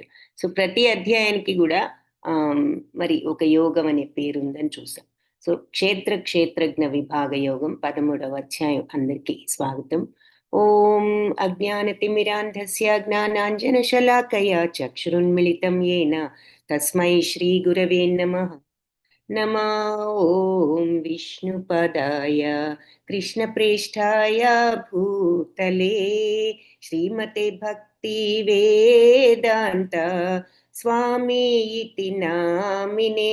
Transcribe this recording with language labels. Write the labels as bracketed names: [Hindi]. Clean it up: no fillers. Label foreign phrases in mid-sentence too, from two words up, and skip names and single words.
[Telugu] సో ప్రతి అధ్యాయానికి కూడా మరి ఒక యోగం అనే పేరు ఉందని చూసాం. సో క్షేత్ర క్షేత్రజ్ఞ విభాగ యోగం 13వ అధ్యాయం. అందరికీ స్వాగతం. [Sanskrit] ॐ अज्ञानतिमिरान्धस्य ज्ञानाञ्जनशलाकया चक्षुरुन्मीलितं येन तस्मै श्री गुरवे नमः. नमो ॐ विष्णुपदाय कृष्णप्रेष्ठाय भूतले श्रीमते भक्तिवेदान्त स्वामी इति नामिने.